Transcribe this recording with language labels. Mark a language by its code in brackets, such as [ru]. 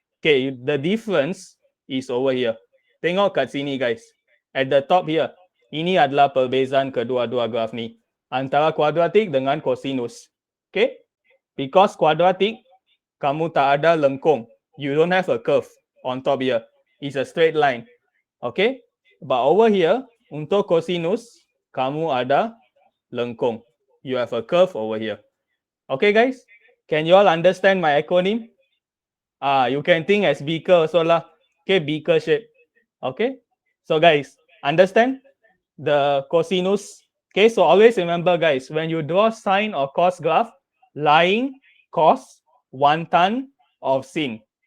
[en] Okay, the difference is over here. [ms] Tengok kat sini, guys. [en] At the top here, [ms] ini adalah perbezaan kedua-dua graf ni antara kuadratik dengan kosinus. [en] Okay, because [ms] quadratic, kamu tak ada lengkung. [en] You don't have a curve on top here. It's a straight line. Okay, but over here, [ms] untuk kosinus, kamu ada lengkung. [en] You have a curve over here. Okay, guys, can you all understand my acronym? You can think as beaker also lah. Okay, beaker shape. Okay, so guys, understand the cosinus? Okay, so always remember, guys, when you draw sine or cos graph, lying cos 1 ton of sin.